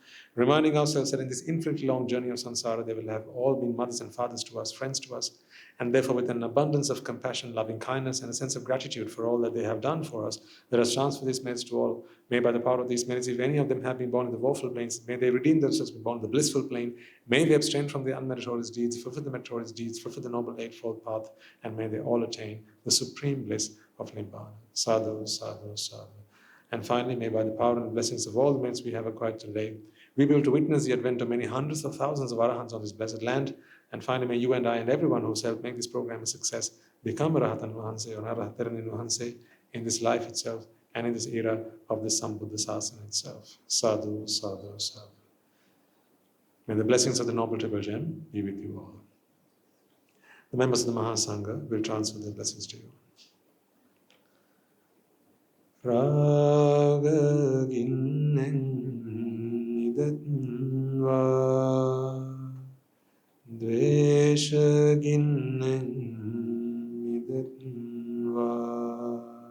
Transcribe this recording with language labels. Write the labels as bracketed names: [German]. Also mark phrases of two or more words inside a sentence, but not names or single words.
[English] Reminding ourselves that in this infinitely long journey of samsara, they will have all been mothers and fathers to us, friends to us, and therefore with an abundance of compassion, loving kindness, and a sense of gratitude for all that they have done for us, let us transfer this message to all. May by the power of these merits, if any of them have been born in the woeful planes, may they redeem themselves, be born in the blissful plane. May they abstain from the unmeritorious deeds, fulfill the meritorious deeds, fulfill the noble eightfold path, and may they all attain the supreme bliss of Nibbana. [Pali] Sadhu, sadhu, sadhu. [English] And finally, may by the power and blessings of all the merits we have acquired today, we be able to witness the advent of many hundreds of thousands of arahants on this blessed land. And finally, may you and I and everyone who's helped make this program a success become [Sinhala] arahatan vahanse [English] or [Sinhala] arahataran vahanse [English] in this life itself and in this era of the Sambuddha Sásana itself. [Pali] Sadhu, sadhu, sadhu. [English] May the blessings of the Noble Triple Gem be with you all. The members of the Mahasangha will transfer their blessings to you. Rajagiriya Nibbāna Dveshagiriya Nibbāna